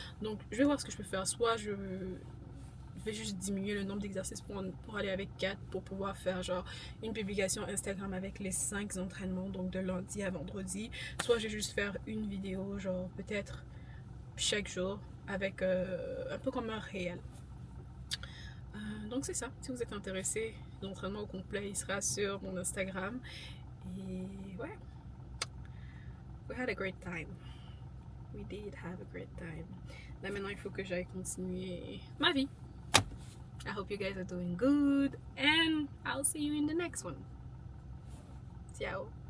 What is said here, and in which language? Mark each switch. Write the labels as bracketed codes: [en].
[fr] Donc je vais voir ce que je peux faire. Soit je vais juste diminuer le nombre d'exercices pour aller avec 4 pour pouvoir faire genre une publication Instagram avec les 5 entraînements, donc de lundi à vendredi. Soit je vais juste faire une vidéo genre peut-être chaque jour avec un peu comme un réel. Donc c'est ça, si vous êtes intéressé, l'entraînement au complet il sera sur mon Instagram. Et ouais, [en] we had a great time. We did have a great time. [fr] Là maintenant il faut que j'aille continuer ma vie. [en] I hope you guys are doing good and I'll see you in the next one. Ciao.